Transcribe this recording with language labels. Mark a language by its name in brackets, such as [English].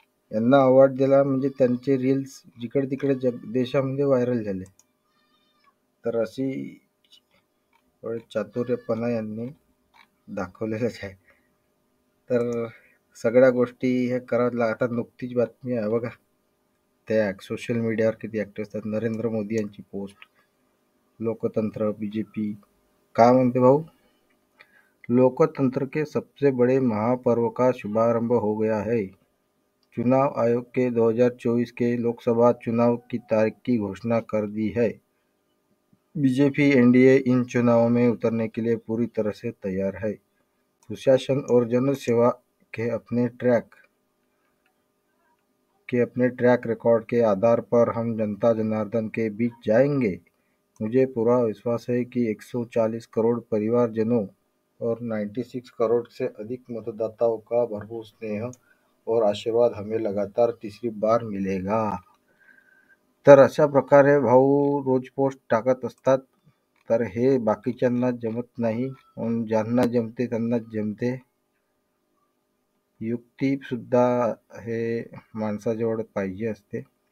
[Marathi] यांना अवॉर्ड दिला म्हणजे त्यांचे रील्स जिकडे तिकडे देशामध्ये व्हायरल झाले. तर अशी चातुर्यपणा यांनी दाखवलेलंच आहे. तर सगळ्या गोष्टी हे करावं लागतात. नुकतीच बातमी आहे बघा, त्या सोशल मीडियावर किती ॲक्टिव्ह असतात. नरेंद्र मोदी यांची पोस्ट, लोकतंत्र बीजेपी काय म्हणते भाऊ, [Hindi] लोकतंत्र के सबसे बड़े महापर्व का शुभारंभ हो गया है. चुनाव आयोग के 2024 के लोकसभा चुनाव की तारीख की घोषणा कर दी है. बीजेपी एनडीए इन चुनावों में उतरने के लिए पूरी तरह से तैयार है. सुशासन और जनसेवा के अपने ट्रैक रिकॉर्ड के आधार पर हम जनता जनार्दन के बीच जाएंगे. मुझे पूरा विश्वास है कि 140 करोड़ परिवारजनों और 96 करोड़ से अधिक मतदाताओं का भरपूर स्नेह और आशीर्वाद हमें लगातार तीसरी बार मिलेगा. [Marathi] तर अशा प्रकारे भाऊ रोज पोस्ट टाकत असतात. तर हे बाकीच्यांना जमत नाही, पण ज्यांना जमते त्यांनाच जमते. युक्ती सुद्धा हे माणसाजवळ पाहिजे असते.